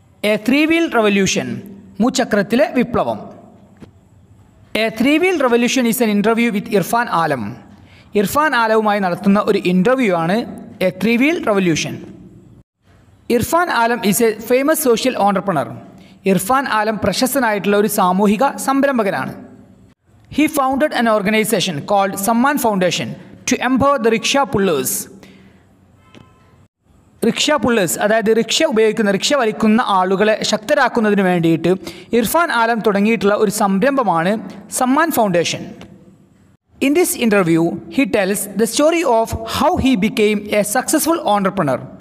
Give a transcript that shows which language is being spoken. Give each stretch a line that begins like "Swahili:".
English: a three wheel revolution,
Malayalam: മുച്ചക്രത്തിലെ വിപ്ലവം.
English: A three wheel revolution is an interview with Irfan Alam.
Malayalam: ഇർഫാൻ ആലവുമായി നടത്തുന്ന ഒരു interview ആണ് A three wheel revolution.
English: Irfan Alam is a famous social entrepreneur.
Malayalam: Irfan ആലം പ്രശസ്തനായിട്ടുള്ള ഒരു സാമൂഹിക സംരംഭകനാണ്.
English: He founded an organization called Samman Foundation to empower the rickshaw pullers.
Malayalam: Rickshaw pullers, അതായത് rickshaw വലിക്കുന്ന ആളുകളെ ശക്തരാക്കുന്നതിന് വേണ്ടിയിട്ട് ഇർഫാൻ ആലം തുടങ്ങിയിട്ടുള്ള ഒരു സംരംഭമാണ് Samman foundation.
English: In this interview he tells the story of how he became a successful entrepreneur.